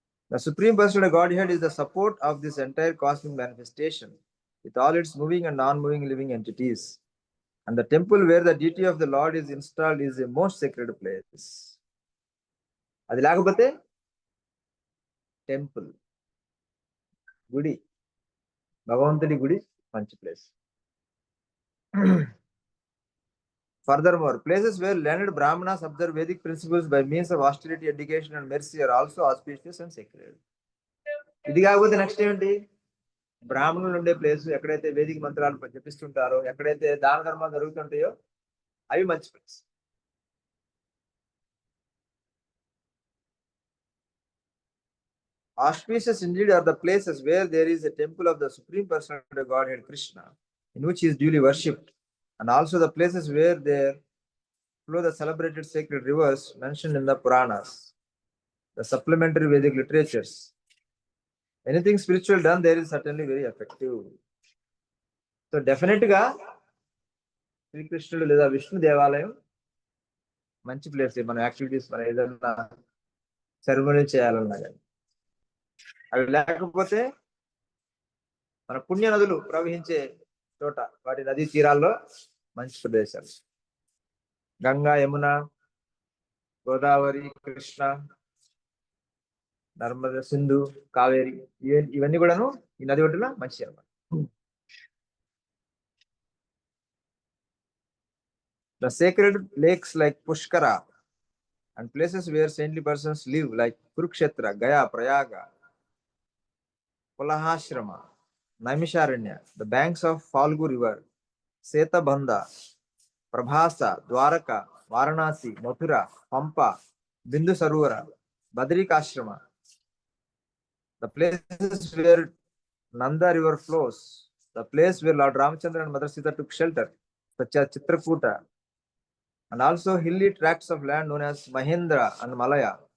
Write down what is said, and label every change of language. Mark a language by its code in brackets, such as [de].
[en] The Supreme Personality of Godhead is the support of this entire cosmic manifestation with all its moving and non-moving living entities. And the temple where the deity of the Lord is installed is a most sacred place. [te] అది లేకపోతే temple, గుడి, భగవంతుడి గుడి మంచి place. [en] Furthermore, places where learned Brahmanas observe Vedic principles by means of austerity, education and mercy are also auspicious and sacred. [te] ఇది కాకపోతే next ఏంటి? బ్రాహ్మణులు ఉండే ప్లేస్, ఎక్కడైతే వేదిక మంత్రాలు జపిస్తుంటారో, ఎక్కడైతే దాన ధర్మాలు జరుగుతుంటాయో అవి మంచి place. [en] Auspicious indeed are the places where there is a temple of the Supreme Personality of Godhead Krishna, in which he is duly worshipped, and also the places where there flow the celebrated sacred rivers mentioned in the Puranas, the supplementary Vedic literatures. Anything spiritual done there is certainly very effective. So definitely [te] గా శ్రీకృష్ణుడు లేదా విష్ణు దేవాలయం మంచి place. మన activities, మన ఏదైనా ceremony చేయాలన్నా కానీ అవి లేకపోతే మన పుణ్య నదులు ప్రవహించే చోట, వాటి నదీ తీరాల్లో మంచి ప్రదేశాలు గంగా, యమున, గోదావరి, కృష్ణ, నర్మద, సింధు, కావేరి, ఇవన్నీ కూడాను ఈ నది ఒడ్డున మంచి అన్నమాట. [en] The sacred lakes like Pushkara and places where saintly persons live like Kurukshetra, Gaya, Prayaga, Kulahashrama, Naimisharanya, the banks of Falgu River, Setabandha, Prabhasa, Dwaraka, Varanasi, Mathura, Pampa, Bindu Sarovara, Badrikashrama, the places where Nanda River flows, the place where Lord Ramachandra and Mother Sita took shelter, such as Chitrakuta, and also hilly tracts of land known as Mahendra and Malaya.